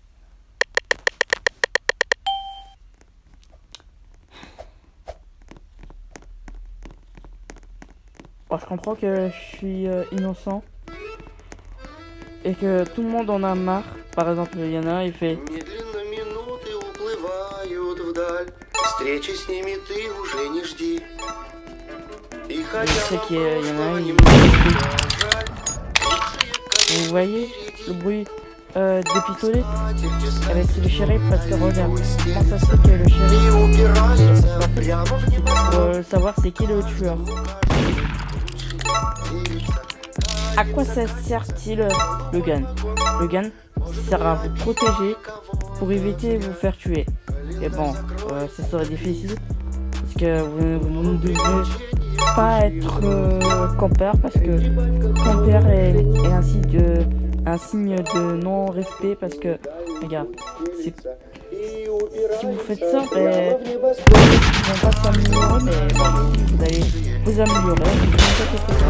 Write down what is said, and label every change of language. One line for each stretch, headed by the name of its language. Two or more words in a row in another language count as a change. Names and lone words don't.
French: Bon, je comprends que je suis innocent. Et que tout le monde en a marre. Par exemple, il y en a un, il fait...
Russian: Медленно минуты уплывают вдаль. Встречи с ними ты уже не жди. И
French: Je
Russian: хотя
French: sais
Russian: нам
French: qu'il y en a un,
Russian: прошлого
French: il...
Russian: немного жаль,
French: Vous voyez le bruit des pistolets
Russian: матерь тесна
French: avec le shérif? Parce que regarde, comment ça se fait que le shérif...
Russian: и упирается прямо в небосвод.
French: Savoir c'est qui le tueur. À quoi ça sert-il le gun? Le gun sert à vous protéger pour éviter de vous faire tuer. Et bon, ça serait difficile parce que vous ne devez pas être campeur parce que campeur est un signe de non-respect parce que, regarde, si vous faites ça, ben, ils vont pas s'améliorer, mais bon, vous allez vous améliorer, ne vous inquiétez pas.